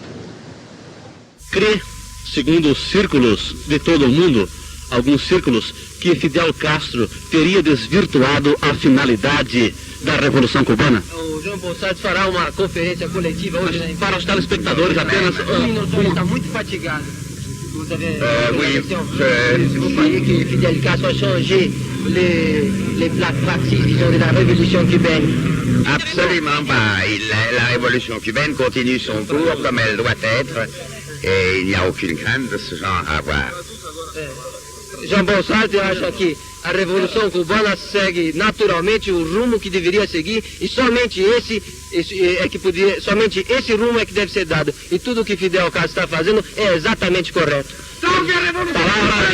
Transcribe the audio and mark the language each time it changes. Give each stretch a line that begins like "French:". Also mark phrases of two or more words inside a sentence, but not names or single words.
Portuguese: Crê, segundo os círculos de todo o mundo, alguns círculos, que Fidel Castro teria desvirtuado a finalidade da Revolução Cubana? O João Bolsonaro fará uma conferência coletiva hoje, né? Para os telespectadores apenas... Ele está muito fatigado.
French: Vous avez vous croyez que Fidel Castro a changé les pratiques, disons, de la révolution cubaine? Absolument pas. La révolution cubaine continue son cours comme elle doit être et il n'y a aucune crainte de ce genre à avoir.
Portuguese: João Bolsonaro acha que a Revolução Cubana segue naturalmente o rumo que deveria seguir e somente somente esse rumo é que deve ser dado. E tudo o que Fidel Castro está fazendo é exatamente correto. Salve a Revolução!